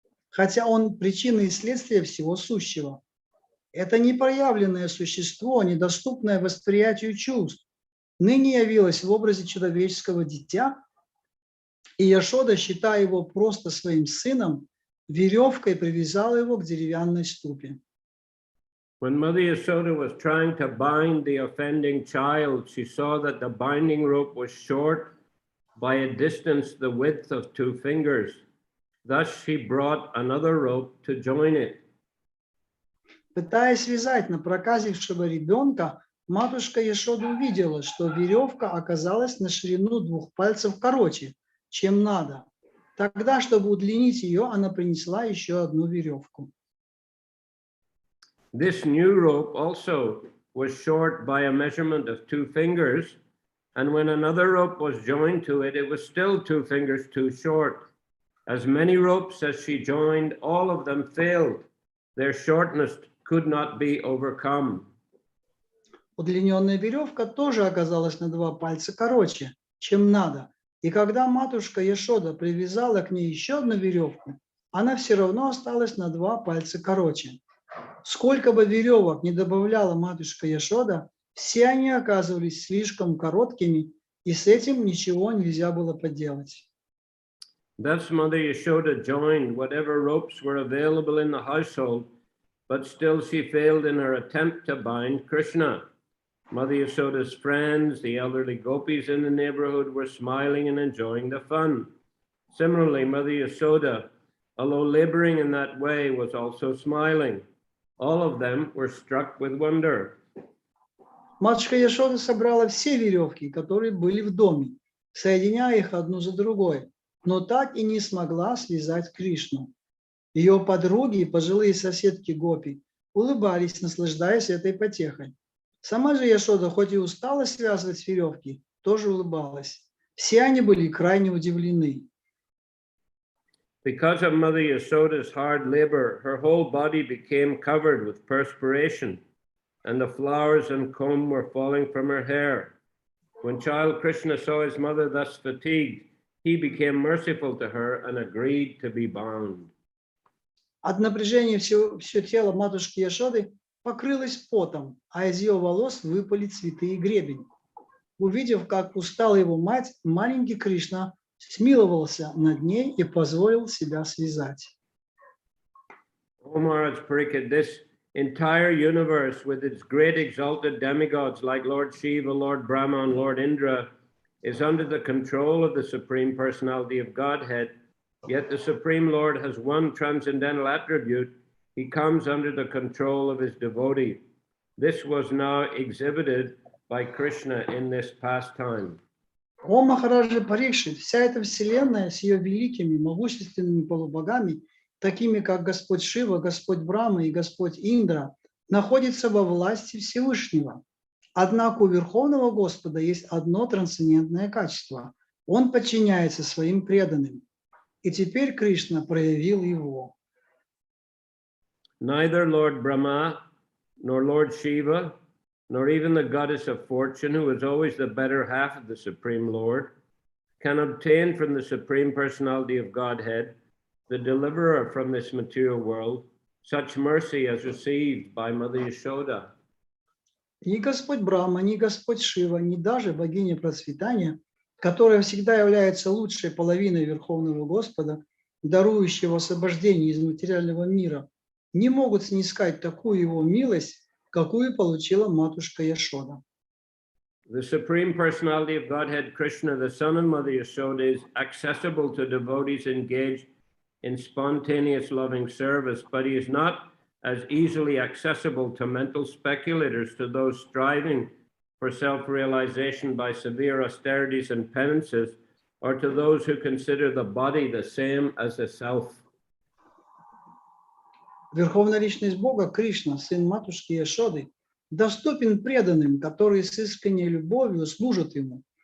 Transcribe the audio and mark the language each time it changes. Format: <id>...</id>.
<ru>хотя он причина и следствие всего сущего. Это непроявленное существо, недоступное восприятию чувств, ныне явилось в образе человеческого дитя, и Яшода, считая его просто своим сыном, веревкой привязала его к деревянной ступе.</ru> <en>When Mother Yashoda was trying to bind the offending child, she saw that the binding rope was short by a distance the width of 2 fingers. Thus she brought another rope to join it.</en> <ru>Пытаясь связать напроказившего ребенка, матушка Яшода увидела, что веревка оказалась на ширину 2 пальцев короче, чем надо. Тогда, чтобы удлинить ее, она принесла еще одну веревку.</ru> <en>This new rope also was short by a measurement of 2 fingers, and when another rope was joined to it, it was still 2 fingers too short. As many ropes as she joined, all of them failed. Their shortness could not be overcome.</en> <ru>Удлиненная веревка тоже оказалась на 2 пальца короче, чем надо. И когда матушка Яшода привязала к ней еще одну веревку, она все равно осталась на 2 пальца короче. Сколько бы веревок ни добавляла матушка Яшода, все они оказывались слишком короткими, и с этим ничего нельзя было поделать.</ru> <en>Thus Mother Yashoda joined whatever ropes were available in the household, but still she failed in her attempt to bind Krishna. Mother Yashoda's friends, the elderly gopis in the neighborhood, were smiling and enjoying the fun. Similarly, Mother Yashoda, although laboring in that way, was also smiling. All of them were struck with wonder.</en> <ru>Матушка Яшода собрала все веревки, которые были в доме, соединяя их одну за другой, но так и не смогла связать Кришну. Ее подруги, пожилые соседки Гопи, улыбались, наслаждаясь этой потехой. Сама же Яшода, хоть и устала связывать веревки, тоже улыбалась. Все они были крайне удивлены.</ru> <en>Because of Mother Yashoda's hard labor, her whole body became covered with perspiration, and the flowers and comb were falling from her hair. When child Krishna saw his mother thus fatigued, he became merciful to her and agreed to be bound.</en> <ru>От напряжения все тело матушки Яшоды покрылось потом, а из ее волос выпали цветы и гребень. Увидев, как устала его мать, маленький Кришна смиловался над ней и позволил себя связать.</ru> <en>O Maharaj Pariksit, this entire universe with its great exalted demigods like Lord Shiva, Lord Brahma, and Lord Indra is under the control of the Supreme Personality of Godhead, yet the Supreme Lord has one transcendental attribute. He comes under the control of his devotee. This was now exhibited by Krishna in this pastime.</en> <ru>О Махараджа Парикшит, вся эта вселенная с ее великими, могущественными полубогами, такими как Господь Шива, Господь Брахма и Господь Индра, находится во власти Всевышнего. Однако у Верховного Господа есть одно трансцендентное качество. Он подчиняется своим преданным. И теперь Кришна проявил его.</ru> <en>Neither Lord Brahma, nor Lord Shiva, nor even the goddess of fortune, who is always the better half of the Supreme Lord, can obtain from the Supreme Personality of Godhead, the deliverer from this material world, such mercy as received by Mother Yashoda.</en> <ru>Ни Господь Брахма, ни Господь Шива, ни даже богиня процветания, которая всегда является лучшей половиной Верховного Господа, дарующего освобождение из материального мира, не могут снискать такую его милость, какую получила матушка Яшода.</ru> <en>The Supreme Personality of Godhead, Krishna, the Son of Mother Yashoda, is accessible to devotees engaged in spontaneous loving service, but he is not as easily accessible to mental speculators, to those striving for self-realization by severe austerities and penances, or to those who consider the body the same as the self.</en> <ru>Верховная личность Бога, Кришна, сын матушки Яшоды, доступен преданным, которые с искренней любовью служат ему.</ru>